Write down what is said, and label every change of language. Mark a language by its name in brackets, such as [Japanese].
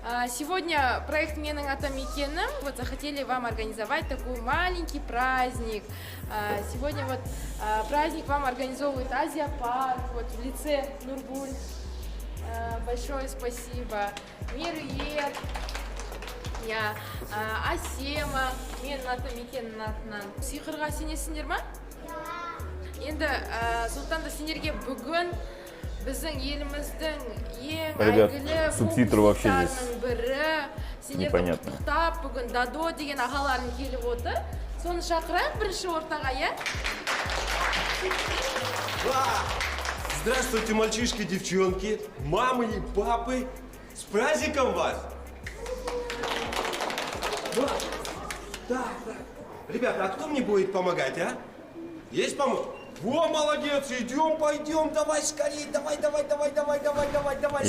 [Russian] Сегодня проект «Менің атамекенім» вот захотели вам организовать такой маленький праздник. Сегодня вот праздник вам организовывает Азия Парк вот в лице Нургуль. Большое спасибо. [Kazakh] Мерует, я Асема, мен атамекеннің атынан. Сиқырға сенесіңдер ма? Енді сондықтан сендерге бүгін біздің еліміздің ең әйгілі футболисттерінің бірі сендерді құттықтап бүгін Дадо деген ағаларың келіп отыр. Соны шақырайық бірінші ортаға, я? [Russian] Здравствуйте, мальчишки, девчонки, мамы и папы. С праздником вас! Да. Ребята, а кто мне будет помогать, а? Есть помощь? Во, молодец, пойдем, давай скорее, давай, скорее.